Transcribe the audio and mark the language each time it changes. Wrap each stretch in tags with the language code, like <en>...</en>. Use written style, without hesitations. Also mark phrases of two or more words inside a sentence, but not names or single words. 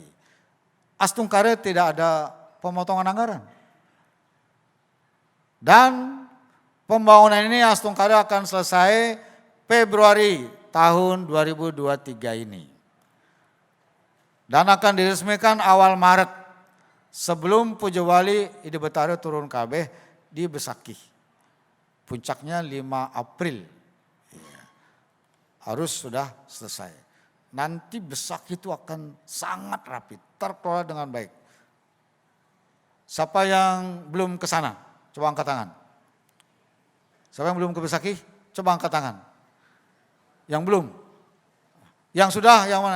<id>Astungkare tidak ada pemotongan anggaran. Dan pembangunan ini Astungkare akan selesai Februari tahun 2023 ini. Dan akan diresmikan awal Maret sebelum Puja Wali Ide Betara turun kabeh di Besakih. Puncaknya 5 April. Harus sudah selesai. Nanti Besakih itu akan sangat rapi, terkelola dengan baik. Siapa yang belum ke sana? Coba angkat tangan. Siapa yang belum ke Besakih? Coba angkat tangan. Yang belum? Yang sudah, yang mana?</id>